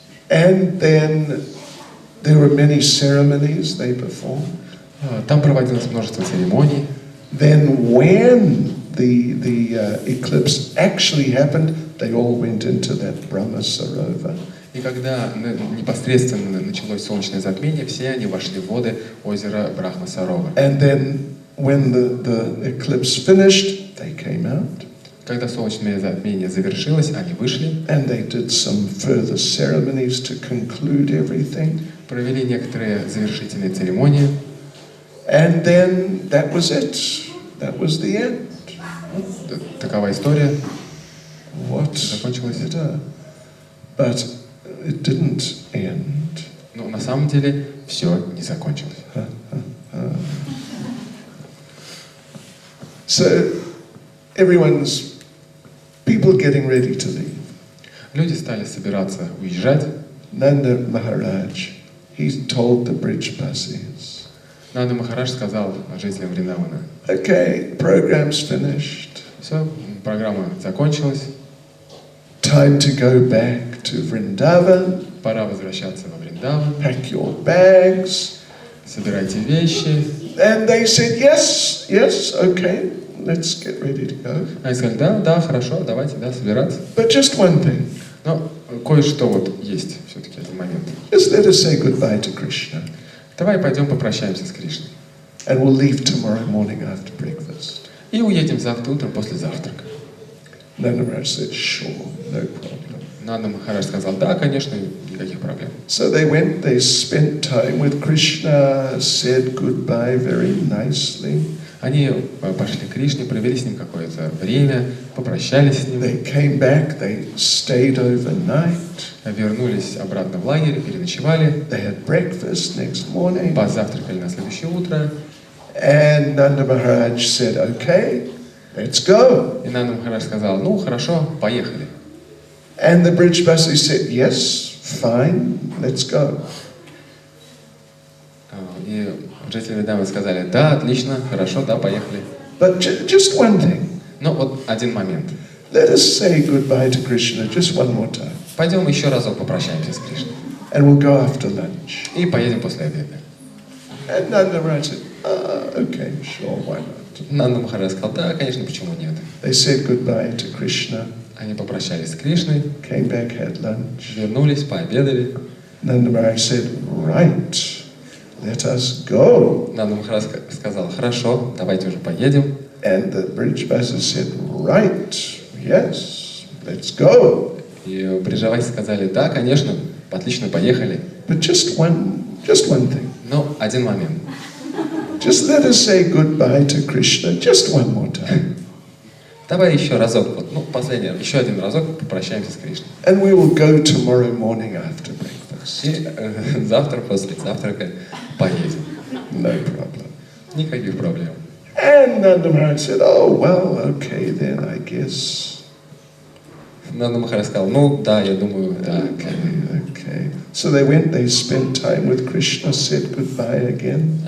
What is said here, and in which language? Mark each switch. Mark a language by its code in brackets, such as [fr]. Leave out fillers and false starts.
[en] And then there were many ceremonies they performed. [ru] Там проводилось множество церемоний. [en] Then when the eclipse actually happened, they all went into that Brahma Sarova. [ru] И когда непосредственно началось солнечное затмение, все они вошли в воды озера Брахма-Сарова. [en] And then when the eclipse finished, they came out. [ru] Когда солнечное затмение завершилось, они вышли. [en] And they did some further ceremonies to conclude everything. [ru] Провели некоторые завершительные церемонии. [en] And then that was it. That was the end. [ru] Такова история. [en] What? [ru] Закончилась. [en] But it didn't end. [ru] Но на самом деле все не закончилось. [en] So people getting ready to leave. [ru] Люди стали собираться уезжать. [en] Nanda Maharaj, he told the Brijbasis. [ru] Нанда Махарадж сказал жителям Вриндавана: [en] Okay, program's finished. [ru] Все, программа закончилась. [en] Time to go back to Vrindavan. [ru] Пора возвращаться во Вриндаван. [en] Pack your bags. [ru] Собирайте вещи. [en] And they said, yes, okay, let's get ready to go. [ru] Они сказали: да, хорошо, давайте, собираться. [en] But just one thing. [ru] Но кое-что вот есть все-таки один момент. [en] Just let us say goodbye to Krishna. [ru] Давай пойдем попрощаемся с Кришной. [en] And we'll leave tomorrow morning after breakfast. [ru] И уедем завтра утром после завтрака. [en] Nanda Maharaj said, sure, no problem. [ru] Нанда Махарадж сказал: да, конечно, никаких проблем. [en] So they went, they spent time with Krishna, said goodbye very nicely. [ru] Они пошли к Кришне, провели с ним какое-то время, попрощались с ним. [en] They came back, they stayed overnight. [ru] Вернулись обратно в лагерь, переночевали. [en] They had breakfast next morning. [ru] Позавтракали на следующее утро. [en] And Nanda Maharaj said, okay, let's go. [ru] И Нанда Махарадж сказал: ну, хорошо, поехали. [en] And the Brijbasis said, yes, fine, let's go. [ru] И жители Вриндавана сказали: да, отлично, хорошо, да, поехали. [en] But just one thing. [ru] Но вот один момент. [en] Let us say goodbye to Krishna just one more time. [ru] Пойдем еще разок попрощаемся с Кришной. [en] And we'll go after lunch. [ru] И поедем после обеда. [en] And Nanda Maharaj said, okay, sure, why not? [ru] Нанда Махарадж сказал: да, конечно, почему нет. [en] They said goodbye to Krishna, [ru] Они попрощались с Кришной, [en] came back, had lunch. [ru] вернулись, пообедали. [en] Nanda Maharaj said, right, let us go. [ru] Нанда Махарадж сказал: хорошо, давайте уже поедем. [en] And the Brijbasis said, right, yes, let's go. [ru] И бриджаваси сказали: да, конечно, отлично, поехали. [en] But just one thing. [ru] Но один момент. [en] Just let us say goodbye to Krishna just one more time. [ru] Давай еще разок, последний, еще один разок попрощаемся с Кришной. [en] And we will go tomorrow morning after breakfast. [ru] И завтра после завтрака поедем. [en] No problem. [ru] Никаких проблем. [en] And Nanda Maharaj said, oh, well, okay then, I guess. [ru] Нанда Махарадж сказал, ну да, я думаю, да. [en] Okay. So they went, they spent time with Krishna, said goodbye again.